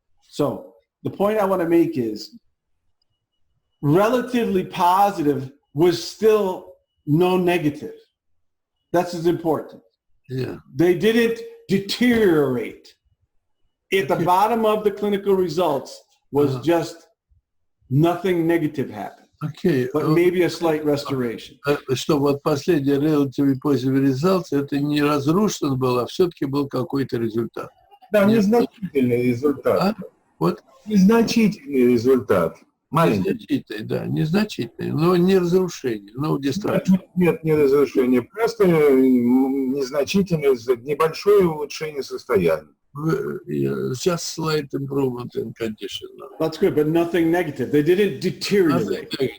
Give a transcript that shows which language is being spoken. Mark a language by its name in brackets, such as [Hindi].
[English] So the point I want to make is relatively positive was still no negative. That's as important. Yeah. They didn't deteriorate. At the bottom of the clinical results was just nothing negative happened, but maybe a slight restoration. [Russian] Что вот последний [English] relatively positive result, [Russian] это не разрушен был, а все-таки был какой-то результат. Да, незначительный результат. Вот. Незначительный результат. Незначительный, да, незначительный, но не разрушение, но destruction. Нет, не разрушение, просто незначительное, небольшое улучшение состояния. [English] Just slight improvement in condition. That's good, but nothing negative. They didn't deteriorate.